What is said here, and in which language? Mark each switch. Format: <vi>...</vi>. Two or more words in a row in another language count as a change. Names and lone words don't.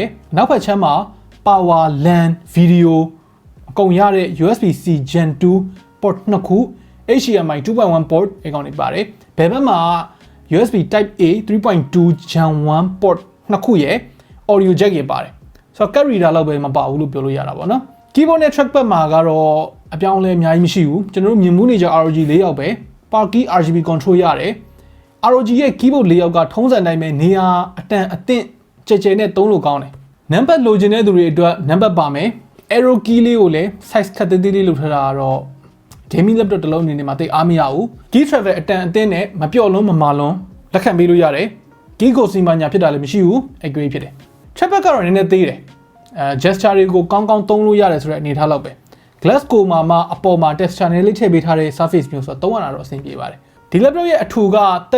<my>နောက်ဘက်ချမ်းမှာ</my> <en>power LAN video</en> <my>အကုန်ရတဲ့</my> <en>USB-C Gen 2 port 2</en> <my>ခု</my> <en>HDMI 2.1 port</en> <my>အကောင်တွေပါတယ်ဘယ်ဘက်မှာ</my> <en>USB Type A 3.2 Gen 1 port 2</en> <my>ခုရဲ့</my> <en>audio jack</en> <my>ရပါတယ်ဆိုတော့</my> <en>card reader</en> <my>လောက်ပဲမ ပါဘူးလို့ပြောလို့ရတာပေါ့နော် keyboard နဲ့ trackpad မှာကတော့အပြောင်းအလဲအများကြီးမရှိဘူးကျွန်တော်တို့မြင်မှုနေကြ ROG ၄ယောက်ပဲ</my> <en>power key RGB control</en> <my>ရတယ် ROG ရဲ့ keyboard ၄ ယောက်ကထုံးစံတိုင်းပဲနေရာအတန်အသင့်ကြဲကြဲနဲ့သုံးလို့ကောင်းတယ် number လိုချင်တဲ့သူတွေအတွက် number ပါမယ်</my> <en>arrow key</en> <my>လေးကိုလည်း size ခက်သေးသေးလေးလုပ်ထားတာတော့</my> <en>gaming laptop</en> <my>တစ်လုံးအနေနဲ့မှတိတ်အားမရဘူး</my> <en>key travel</en> <my>အတန်အသင့်နဲ့မပြော့လုံးမမာလွန်လက်ခံပေးလို့ရတယ် key ကိုစီမညာဖြစ်တာလည်းမရှိဘူး accurate ဖြစ်တယ် trackpad ကတော့နည်းနည်းသေးတယ်gesture တွေကိုကောင်းကောင်းသုံးလို့ရတယ်ဆိုတဲ့အနေထားလောက်ပဲ glass ကိုမှာအပေါ်မှာ texture နဲ့လေးထည့်ပေးထားတဲ့ surface မျိုးဆိုတော့သုံးရတာတော့အဆင်ပြေပါတယ်ဒီ laptop ရဲ့အထူက</my>